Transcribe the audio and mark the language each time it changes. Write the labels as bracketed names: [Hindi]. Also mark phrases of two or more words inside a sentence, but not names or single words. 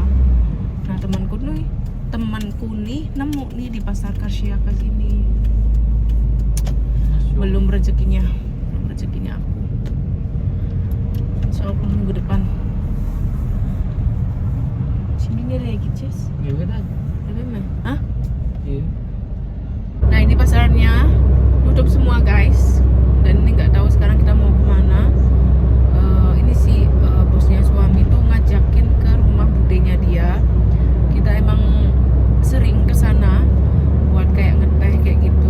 [Indonesian] Nah temanku nih nemu nih di pasar Karsiaka sini. Belum rezekinya aku. Insya Allah minggu depan. [Turkish] Sini nereye gideceğiz? Evet. Eve mi? Hah? [Indonesian] Iya. Nah ini pasarnya tutup semua guys. Dan ini nggak tahu sekarang kita mau kemana. Ini sih bosnya suami tuh ngajakin ke rumah budenya dia. Kita emang sering ke sana buat kayak ngeteh kayak gitu.